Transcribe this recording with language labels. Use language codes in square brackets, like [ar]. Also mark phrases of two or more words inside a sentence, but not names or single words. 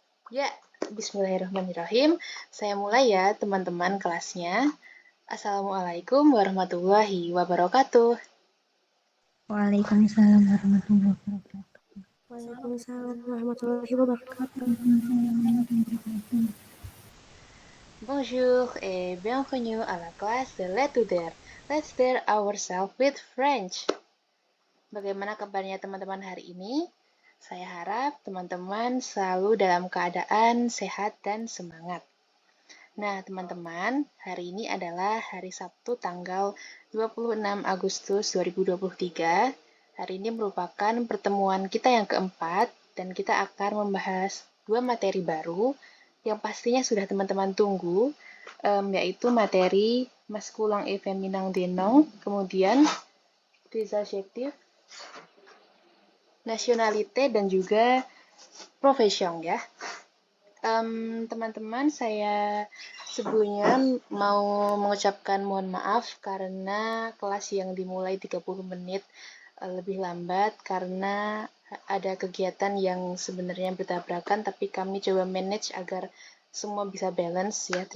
[id] Ya, bismillahirrahmanirrahim. Saya mulai ya, teman-teman kelasnya. [ar] السلام عليكم ورحمة الله وبركاته. وعليكم السلام ورحمة الله وبركاته. وعليكم السلام ورحمة الله وبركاته. [fr] Bonjour et bienvenue à la classe de l'étudiant. [en] Let's start ourselves with French. [id] Bagaimana kabarnya teman-teman hari ini? Saya harap teman-teman selalu dalam keadaan sehat dan semangat. Nah, teman-teman, hari ini adalah hari Sabtu tanggal 26 Agustus 2023. Hari ini merupakan pertemuan kita yang keempat dan kita akan membahas dua materi baru yang pastinya sudah teman-teman tunggu, yaitu materi [fr] masculine et féminin des noms, [id] kemudian [fr] des adjectifs, [id] nationalité, dan juga profession ya. Teman-teman, saya sebelumnya mau mengucapkan mohon maaf karena kelas yang dimulai 30 menit lebih lambat karena ada kegiatan yang sebenarnya bertabrakan, tapi kami coba manage agar semua bisa balance ya.